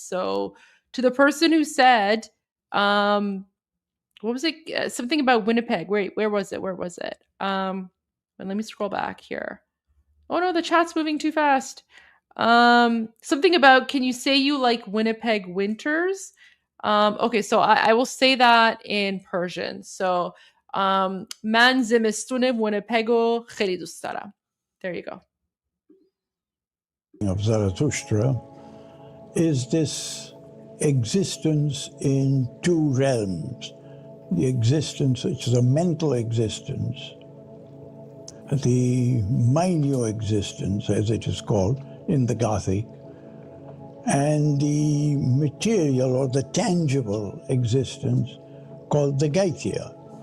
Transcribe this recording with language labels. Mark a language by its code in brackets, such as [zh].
[en] So to the person who said, what was it? Something about Winnipeg. Wait, where was it? Let me scroll back here. Oh no, the chat's moving too fast. Something about, can you say you like Winnipeg winters? Okay, so I will say that in Persian. So [fa] من زمستون Winnipego خیلی دوست دارم. [en] There you go. Of Zarathustra is this existence in two realms. The existence, which is a mental existence, the minor existence, as it is called in the Gothic, and the material or the tangible existence called the Gaithya.